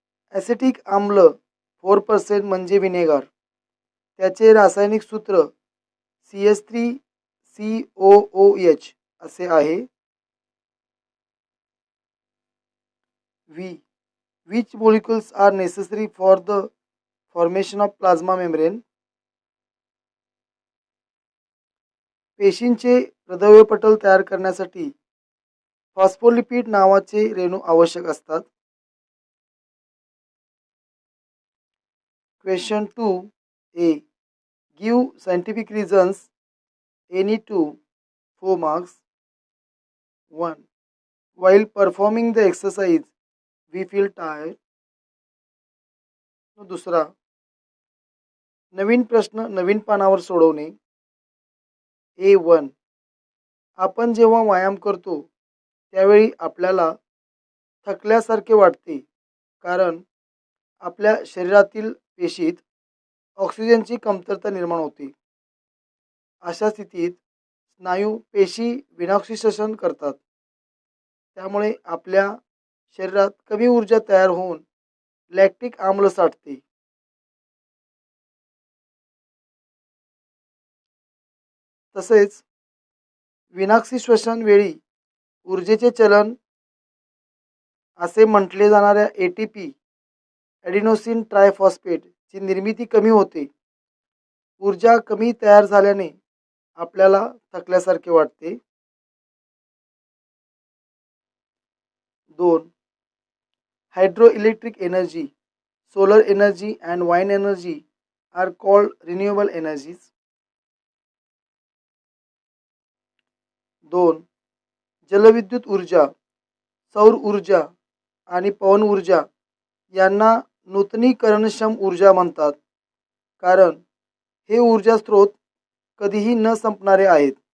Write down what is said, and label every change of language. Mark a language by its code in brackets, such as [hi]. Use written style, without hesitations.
[mr] Acetic आम्ल 4% म्हणजे vinegar. त्याचे रासायनिक सूत्र CH3COOH असे आहे. V. [en] Which molecules are necessary for the formation of plasma membrane? [mr] पेशींचे प्रद्रव्य पटल तयार करण्यासाठी फॉस्फोलिपिड नावाचे रेणू आवश्यक असतात. [en] Question 2a. Give scientific reasons any two 4 marks. 1. While performing the exercise we feel tired. [mr] दुसरा, नवीन प्रश्न नवीन पानावर सोडवणे. A1. आपण जेव्हा व्यायाम करतो त्यावेळी आपल्याला थकल्यासारखे वाटते कारण आपल्या शरीरातील पेशीत ऑक्सिजनची कमतरता निर्माण होते. अशा स्थितीत स्नायू पेशी विनाऑक्सिजन करतात. त्यामुळे आपल्या शरीरात कमी ऊर्जा तयार होऊन लॅक्टिक आम्ल साठते. तसेच विनाक्षी श्वसन वेळी ऊर्जेचे चलन असे म्हटले जाणाऱ्या ATP ॲडिनोसिन ट्रायफॉस्फेटची निर्मिती कमी होते. ऊर्जा कमी तयार झाल्याने आपल्याला थकल्यासारखे वाटते. 2. [en] Hydroelectric energy, solar energy and wind energy are called renewable energies. 2. [mr] जलविद्युत ऊर्जा, सौर ऊर्जा आणि पवन ऊर्जा यांना नूतनीकरणक्षम ऊर्जा म्हणतात कारण हे ऊर्जा स्रोत कधीही न संपणारे आहेत.